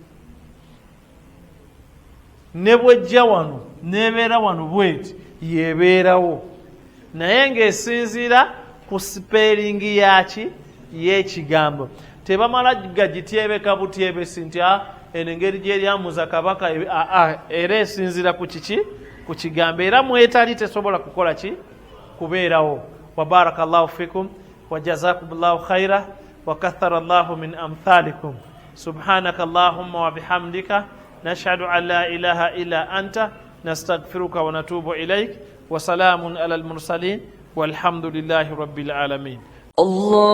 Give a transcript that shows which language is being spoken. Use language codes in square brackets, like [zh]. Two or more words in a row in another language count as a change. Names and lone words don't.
[lg] Ne bwejja wano neebeera wano bweti yeebeerawo, naye ng'esinziira ku sipeeringi yaki y'ekigambo. Tebamala gagityebeka butyebesi nti eno engeri gy'eryamuza kabaka era esinziira ku kiki ku kigambo, era mwetali tesobola kukola ki kubeerawo. [ar] وبارك الله فيكم وجزاكم الله خيرا وكثر الله من أمثالكم. سبحانك اللهم وبحمدك نشهد أن لا إله إلا أنت نستغفرك ونتوب إليك. وسلام على المرسلين والحمد لله رب العالمين.